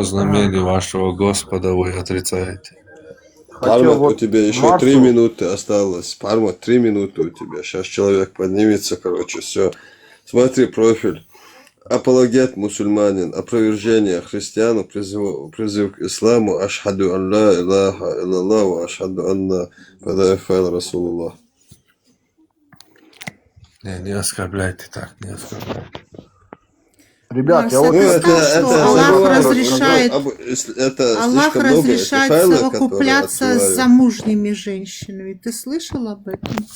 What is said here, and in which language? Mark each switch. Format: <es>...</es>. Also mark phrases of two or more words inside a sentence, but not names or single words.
<ru>знамений вашего Господа вы отрицаете? Пармат, у вот тебя еще Марсу- 3 минуты осталось. Пармат, 3 минуты у тебя. Сейчас человек поднимется, короче, все. Смотри профиль. Апологет мусульманин, опровержение христиану, призыв к исламу,</ru> <ar>أشهد أن لا إله إلا الله، وأشهد أن محمدا رسول الله.</ar> <ru>Не оскорбляйте так, не оскорбляйте. Ребят, я Марс, вот... ты это, сказал, что это Аллах разговаривать, разрешает, если это Аллах слишком много, это разрешает файлы, которые совокупляться с отправляют. замужними женщинами. Ты слышал об этом?</ru>